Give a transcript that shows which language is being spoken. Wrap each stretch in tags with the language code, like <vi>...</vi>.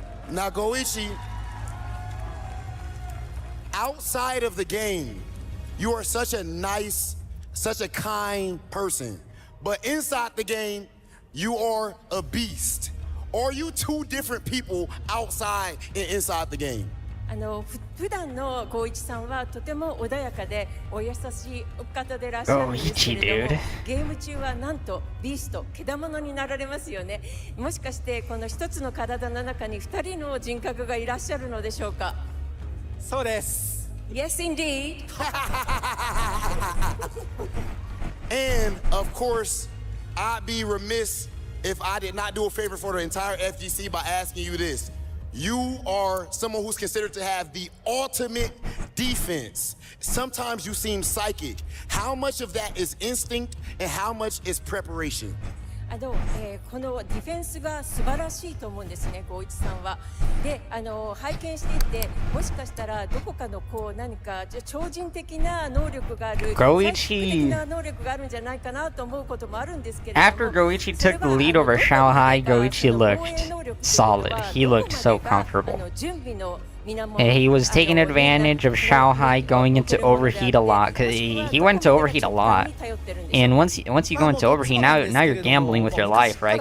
<en>Now, Goichi, outside of the game, you are such a nice, such a kind person. But inside the game, you are a beast. Are you two different people outside and inside the game?</en> <ja>普段の光一さんはとても穏やかでお優しいお方でいらっしゃるんですけれども、ゲーム中はなんとビースト、けだものになられますよね。もしかしてこの一つの体の中に2人の人格がいらっしゃるのでしょうか？そうです。</ja> <en>Yes, indeed. And of course, I'd be remiss if I did not do a favor for the entire FGC by asking you this. You are someone who's considered to have the ultimate defense. Sometimes you seem psychic. How much of that is instinct and how much is preparation?</en> <ja>このディフェンスが素晴らしいと思うんですね、光一さんは。で、拝見していて、もしかしたらどこかの何か超人的な能力がある、的な能力があるんじゃないかなと思うこともあるんですけれども。</ja> <en>After Goichi took the lead over Shanghai, Goichi looked solid. He looked so comfortable. And he was taking advantage of Shanghai going into overheat a lot, because he went to overheat a lot. And once you go into overheat, now you're gambling with your life, right?</en>